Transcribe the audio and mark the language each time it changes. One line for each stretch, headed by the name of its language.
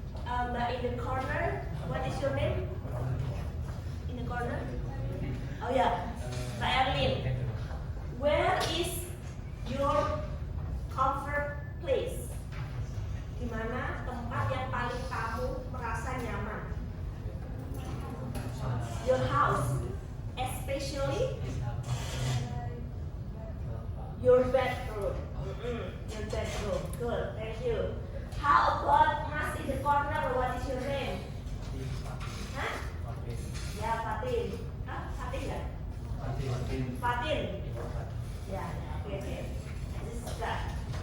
English: Mbak in the corner, what is your name? In the corner? Oh ya, Mbak Erlin. Where is your comfort place?
Indonesian: Di mana tempat yang paling kamu merasa nyaman?
English: Your house, especially your bedroom. Your bedroom. Good, thank you. How about Mas in the corner? What is your name? Hah? Ya, Fatin. Hah? Fatin nggak? Fatin. Ya, oke. This is that.